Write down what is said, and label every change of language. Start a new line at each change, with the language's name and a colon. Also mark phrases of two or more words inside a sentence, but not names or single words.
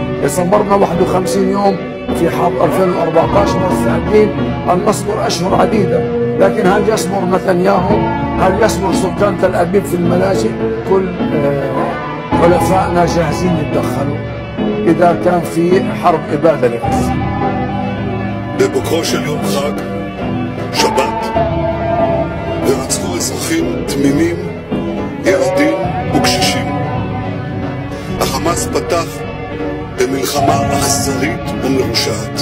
Arabic: صبرنا 51 يوم في حرب 2014 مستعدين أن نصبر أشهر عديدة، لكن هل يصبر نتنياهو؟ هل يصبر سكان تل أبيب في الملاجئ؟ كل حلفائنا جاهزين يتدخلوا إذا كان في حرب إبادة لغزة.
Hebrew: בבוקרו של יום חג, שבת, ורצחו אזרחים תמימים, ילדים וקשישים. החמאס פתח במלחמה אכזרית ומרושעת.